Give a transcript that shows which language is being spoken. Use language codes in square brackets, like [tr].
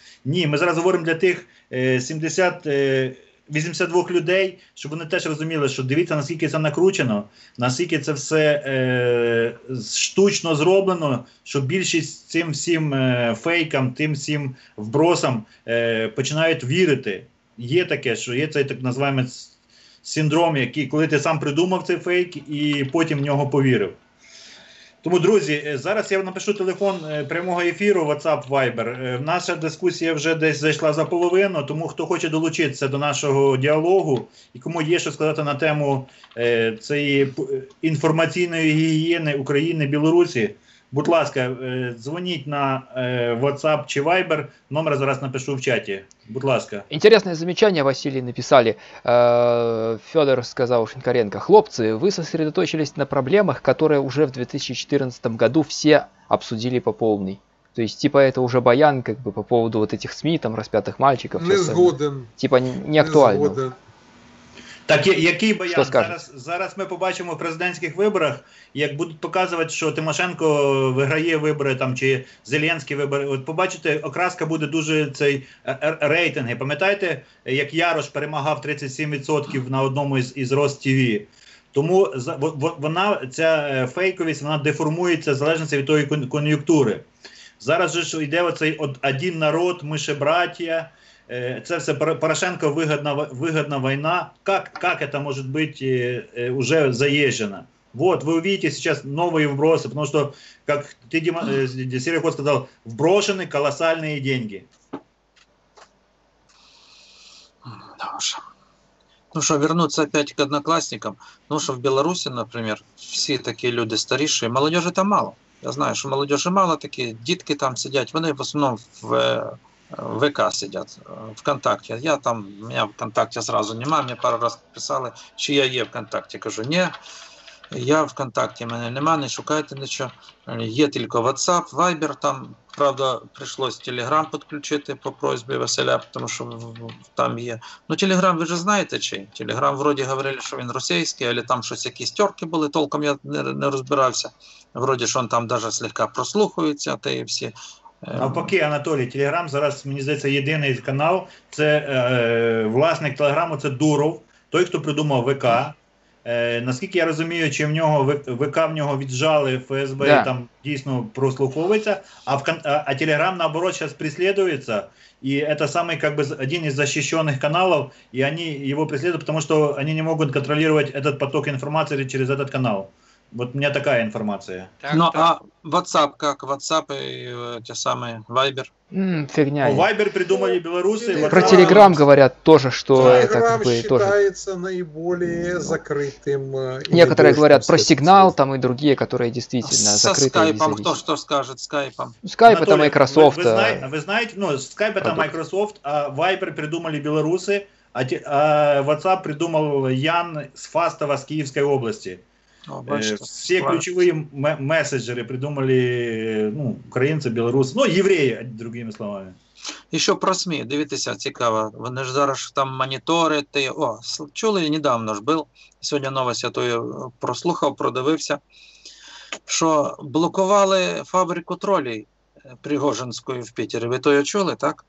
[uk] Ні, ми зараз говоримо для тих 82 людей, щоб вони теж розуміли, що дивіться, наскільки це накручено, наскільки це все штучно зроблено, що більшість цим всім фейкам, тим всім вбросам починають вірити. Є таке, що є цей так називаємо синдром, який, коли ти сам придумав цей фейк і потім в нього повірив. Тому, друзі, зараз я напишу телефон прямого ефіру, WhatsApp, Viber. Наша дискусія вже десь зайшла за половину, тому хто хоче долучитися до нашого діалогу і кому є що сказати на тему цієї інформаційної гігієни України, Білорусі, будь ласка, дзвоніть на WhatsApp чи Viber, номер зараз напишу в чаті. Будь ласка. [ru] Интересное замечание, Василий, написали. Федор сказал Шинкаренко. Хлопцы, вы сосредоточились на проблемах, которые уже в 2014 году все обсудили по полной. То есть, типа, это уже баян, как бы, по поводу вот этих СМИ, там, распятых мальчиков. [uk] Не згоден. [ru] Типа, не актуально. [uk] Так, який баян? Зараз ми побачимо в президентських виборах, як будуть показувати, що Тимошенко виграє вибори, там, чи Зеленський вибори. От побачите, окраска буде дуже цей рейтинги. Пам'ятаєте, як Ярош перемагав 37% на одному із Роств-ТВ? Тому ця фейковість, вона деформується в залежності від тої кон'юнктури. Зараз же ж йде оцей один народ, ми ще браття. Це все Порошенко [ru] выгодна война. Как это может быть уже заезжено? Вот, вы увидите сейчас новые вбросы, потому что, как ты, Серега Кот сказал, вброшены колоссальные деньги. Ну что, вернуться опять к одноклассникам. Ну что, в Беларуси, например, все такие люди старейшие, молодежи там мало. [uk] Я знаю, що молодежи мало, такі дітки там сидять, вони в основному в ВК сидять, ВКонтакте. Я там, у мене ВКонтакте сразу немає, мені пару раз писали, чи я є ВКонтакте. Кажу, ні, я ВКонтакте, мене нема, не шукайте нічого. Є тільки WhatsApp, Viber, там, правда, прийшлось Telegram підключити по просьбі Василя, тому що там є. Ну, Telegram, ви ж знаєте чий? Telegram, вроді, говорили, що він російський, але там щось якісь терки були, толком я не розбирався. Вроді, що він там навіть слегка прослухається, та і всі. Навпаки, Анатолій, Телеграм зараз, мені здається, єдиний канал, це власник Телеграму, це Дуров, той, хто придумав ВК. Наскільки я розумію, чи в нього ВК в нього віджали ФСБ, да. Там дійсно прослуховується, а Телеграм, [ru] наоборот, зараз преследуется, и это самый, как бы, один из защищенных каналов, и они его преследуют, потому что они не могут контролировать этот поток информации через этот канал. Вот у меня такая информация. Ну, а WhatsApp как? WhatsApp и те самые Viber? Фигня. Viber придумали белорусы. Про Telegram говорят тоже, что это как бы считается тоже наиболее закрытым. Некоторые говорят про Сигнал, там и другие, которые действительно закрыты. Со Skype, кто что скажет? Skype. Skype это Microsoft. Вы знаете, ну, Skype это Microsoft, а Viber придумали белорусы, а WhatsApp придумал Ян с Фастова, с Киевской области. Все ключевые мессенджеры придумали, ну, украинцы, белорусы, ну, евреи, другими словами. [uk] Еще про СМІ, дивіться, цікаво. Вони ж зараз там моніторити. О, чули, недавно ж був. Сьогодні новость я тою прослухав, продивився, що блокували фабрику тролей Пригожинскую в Питере. Вы то чули, так?